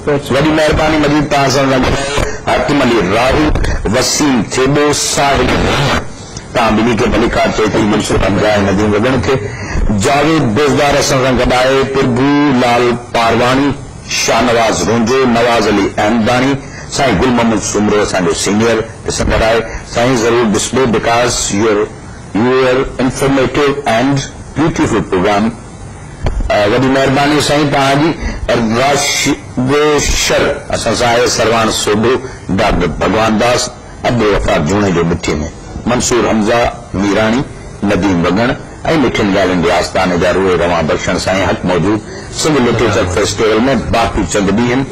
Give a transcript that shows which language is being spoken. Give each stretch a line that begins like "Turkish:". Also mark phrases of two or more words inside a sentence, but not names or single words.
Sindhi: वॾी महिरबानी मजीद तव्हां सां हातिम अली राहुल, वसीम थेबो, साहिल तव्हां ॿिन्ही खे भली कार चए थी, मनसूर हमजा नदीम वगण खे, जावेद बेज़दार असां सां गॾु आहे, प्रभु लाल पारवाणी, शाहनवाज रोंजो, नवाज़ अली अहमदानी, साईं गुल मोहम्मद सुमरो असांजो सीनियर ॾिसंदड़ आहे। साईं ज़रूर ॾिसबो
English: because your informative and beautiful program.
Sindhi: वॾी महिरबानी साईं तव्हांजी। राशिदेशर असां सां आहे, सरवान सोढो, डॉक्टर भगवान दास, अब्दुल वफ़ाक़ जूणे जो मिठी में, मंसूर हमज़ा मीराणी, नदीम वगण ऐं मिठियुनि ॻाल्हियुनि जे आस्थाने जा रूए रवां बख़्शण साईं हक़ मौजूद सिंध लिटरेचर फेस्टिवल में बाक़ी चंद ॾींहं आहिनि।